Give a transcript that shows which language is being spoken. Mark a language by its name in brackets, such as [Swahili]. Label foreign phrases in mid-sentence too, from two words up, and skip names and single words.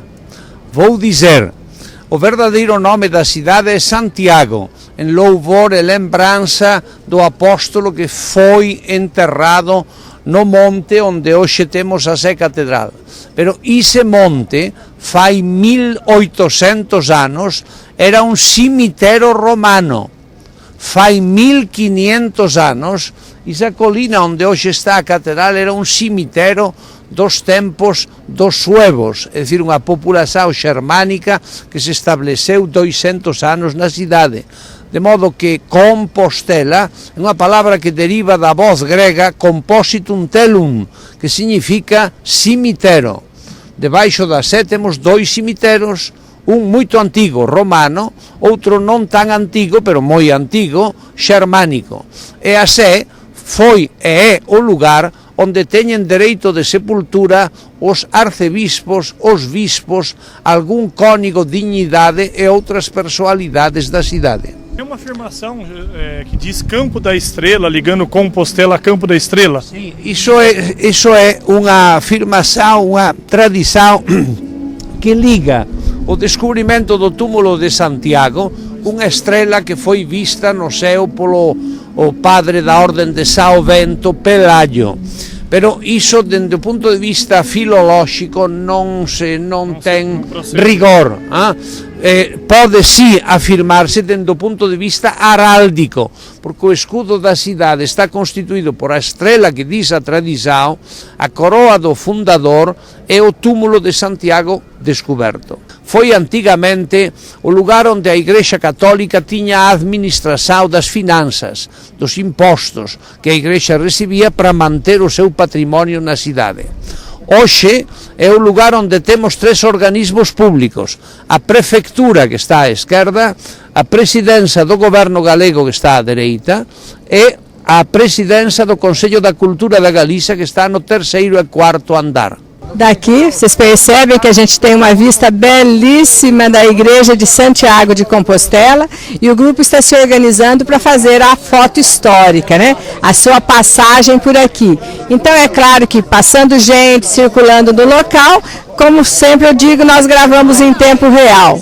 [Portuguese] Vou dizer, o verdadeiro nome da cidade é Santiago, em louvor e lembrança do apóstolo que foi enterrado no monte onde hoje temos a Sé Catedral. Pero esse monte, faz 1800 anos, era um cemitério romano. Faz 1500 anos, essa colina onde hoje está a catedral era um cemitério dos tempos dos suevos, é [Galician] dicir, unha [Portuguese] população germánica que se estableceu 200 anos na cidade. [Galician] De modo que Compostela é unha palabra que deriva da voz grega [Latin] compositum telum, [Galician] que significa cemitério. Debaixo da Sé temos 2 cemitérios, un moito antigo, romano, outro non tan antigo, pero moi antigo, xermánico. E a Sé foi e é o lugar onde teñen dereito de sepultura os arcebispos, os bispos, algún cónigo, dignidade e outras personalidades da cidade. [Portuguese] Tem uma afirmação que diz Campo da Estrela, ligando Compostela a Campo da Estrela. Sim, isso é uma afirmação, uma tradição que liga o descobrimento do túmulo de Santiago com a estrela que foi vista no céu pelo o padre da Ordem de São Bento, Pelágio. [Galician] Pero iso, dende o punto de vista filolóxico, non ten rigor. Pode si afirmarse dende o punto de vista aráldico, porque o escudo da cidade está constituído por a estrela que diz a tradição, a coroa do fundador e o túmulo de Santiago descoberto. Foi antigamente o lugar onde a Igrexa Católica tiña a administração das finanças, dos impostos que a Igrexa recibia para manter o seu património na cidade. Hoxe é o lugar onde temos 3 organismos públicos, a Prefectura, que está à esquerda, a Presidencia do Goberno Galego, que está á dereita, e a Presidencia do Consello da Cultura da Galiza, que está no 3º e 4º andar. [Portuguese] Daqui, vocês percebem que a gente tem uma vista belíssima da Igreja de Santiago de Compostela e o grupo está se organizando para fazer a foto histórica, né? A sua passagem por aqui. Então é claro que passando gente, circulando no local, como sempre eu digo, nós gravamos em tempo real.